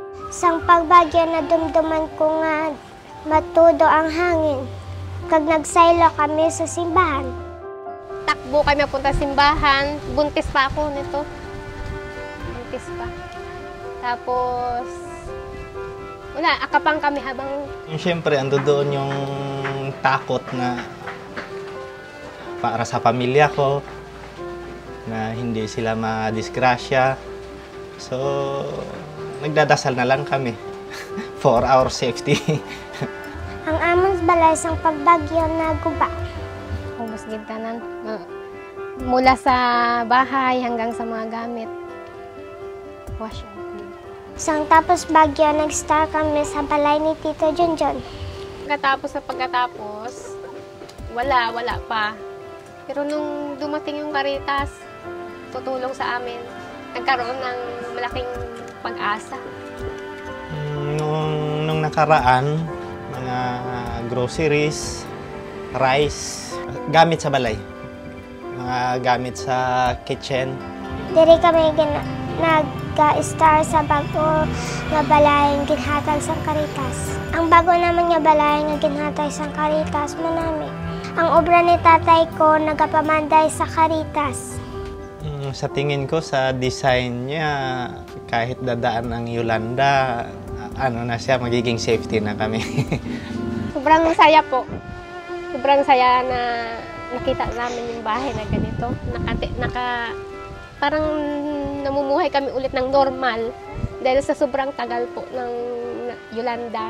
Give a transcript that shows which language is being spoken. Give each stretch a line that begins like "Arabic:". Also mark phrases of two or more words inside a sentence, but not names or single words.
Hiligaynon: Sang pagbagyo na dumduman ko nga matudo ang hangin. Kag nagsaylo kami sa simbahan.
Filipino: Takbo kami punta simbahan. Buntis pa ako nito. Buntis pa. Tapos, wala, akapang kami habang... Siyempre, ando doon yung takot na para sa pamilya ko, na hindi sila madisgrasya. So, nagdadasal na lang kami
English: for our safety.
Hiligaynon: Ang among balay sang pagbagyo na guba. Ubos gintanan.
Filipino: Mula sa bahay hanggang sa mga gamit.
English: Wash out.
Hiligaynon: Sang tapos bagyo, nag-start kami sa balay ni Tito Junjun.
Filipino: Pagkatapos, wala pa. Pero nung dumating yung Caritas, tutulong sa amin, nagkaroon ng malaking pag-asa. Nung nakaraan, mga groceries, rice,
Hiligaynon: gamit sa balay. Mga gamit sa kitchen. Diri kami nag-star sa bago nga balay nga ginhatag sa Caritas. Ang bago naman nga balay nga ginhatag sa Caritas manami. Ang obra ni tatay ko nagapamanday sa Caritas.
Filipino: Sa tingin ko, sa design niya, kahit dadaan ang Yolanda, ano na siya, magiging safety na kami. Sobrang saya po. Sobrang saya na nakita namin yung bahay na ganito. Parang namumuhay kami ulit ng normal dahil sa sobrang tagal po ng Yolanda.